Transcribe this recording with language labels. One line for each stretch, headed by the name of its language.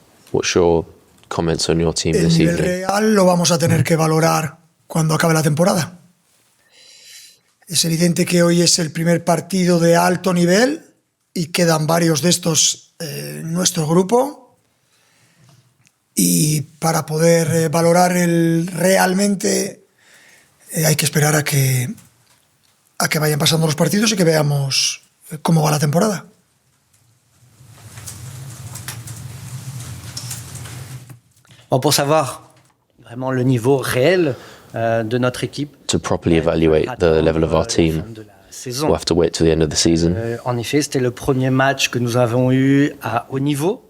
English: What's your comments on your team this evening?
Spanish: El nivel real lo vamos a tener que valorar cuando acabe la temporada. Es evidente que hoy es el primer partido de alto nivel y quedan varios de estos en nuestro grupo. Y para poder valorar realmente hay que esperar a que vayan pasando los partidos y que veamos cómo va la temporada.
French: Bon, pour savoir vraiment le niveau réel de notre équipe.
English: To properly evaluate the level of our team, we'll have to wait till the end of the season.
French: En effet, c'était le premier match que nous avons eu à haut niveau.